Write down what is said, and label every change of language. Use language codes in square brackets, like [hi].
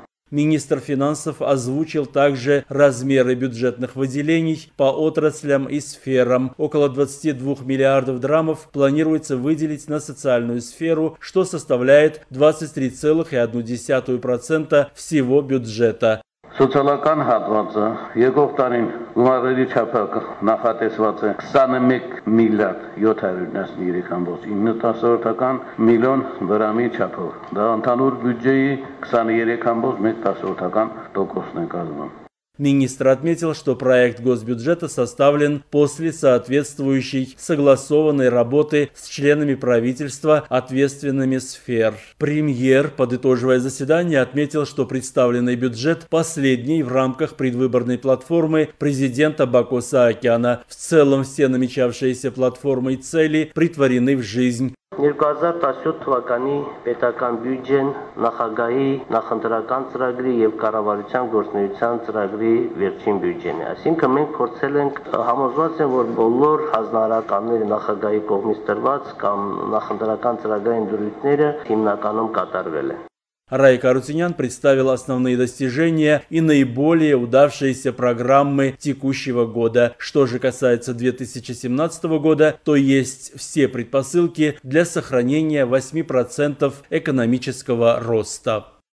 [ru] Министр финансов озвучил также размеры бюджетных выделений по отраслям и сферам. Около 22 миллиардов драмов планируется выделить на социальную сферу, что составляет 23,1% всего бюджета. [hy] Սոցիալական հատվածը եկող տարին գումարների չափը նախատեսված է 21,773.9 միլիոն դրամի չափով։ Դա ընդհանուր բյուջեի 23,1%-ն է կազմում։ [ru] Министр отметил, что проект госбюджета составлен после соответствующей согласованной работы с членами правительства, ответственными сфер. Премьер, подытоживая заседание, отметил, что представленный бюджет последний в рамках предвыборной платформы президента Баку Саакяна. В целом все намечавшиеся платформы и цели претворены в жизнь. [hy] 2017 թվականի պետական բյուջեն նախագահի նախընտրական ծրագրի եւ կառավարության գործունեության ծրագրի վերջին բյուջեն է։ Այսինքն մենք փորձել ենք համոզված են, որ բոլոր հանրահավաքականները նախագահի կողմից տրված կամ նախընտրական ծրագրային դրույթները հիմնականում կատարվել են։ [ru] Рай Карутинян представил основные достижения и наиболее удавшиеся программы текущего года. Что же касается 2017 года, то есть все предпосылки для сохранения 8% экономического роста.